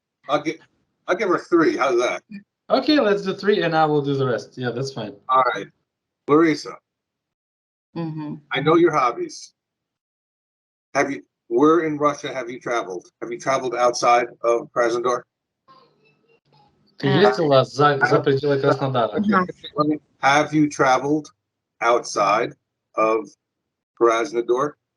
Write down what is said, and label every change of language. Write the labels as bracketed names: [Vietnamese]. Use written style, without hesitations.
[English] I'll give her 3. How's that? Okay, let's do 3 and I will do the rest. Yeah, that's fine. All right. Larissa, I know your hobbies. Where in Russia have you traveled? Have you traveled outside of Krasnodar? [Russian] Ты ездила за пределы Краснодара? [English] Have you traveled outside of Krasnodar?